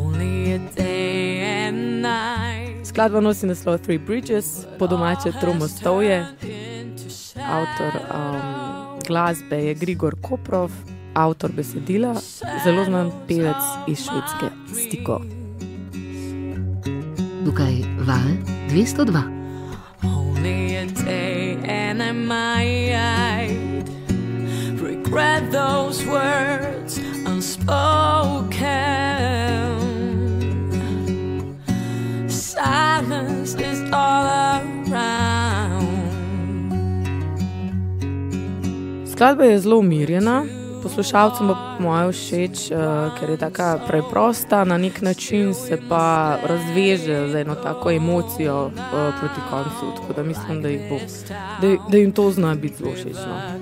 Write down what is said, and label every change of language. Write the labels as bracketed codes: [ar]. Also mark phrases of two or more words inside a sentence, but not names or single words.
[sl] Skladba nosi naslov Three Bridges, po domače Tromostovje. Avtor glasbe je Grigor Koprov, avtor besedila, zelo znan pevec iz Švedske Stiko. Tukaj Val 202. [en] Only a day and I might regret those words unspoken. Silence is all around. [sl] Skladba je zelo umirjena, poslušalcem pa po moje všeč, ker je taka preprosta, na nek način se pa razveže za eno tako emocijo proti koncu, tako da mislim, da jim to zna biti zelo všečno.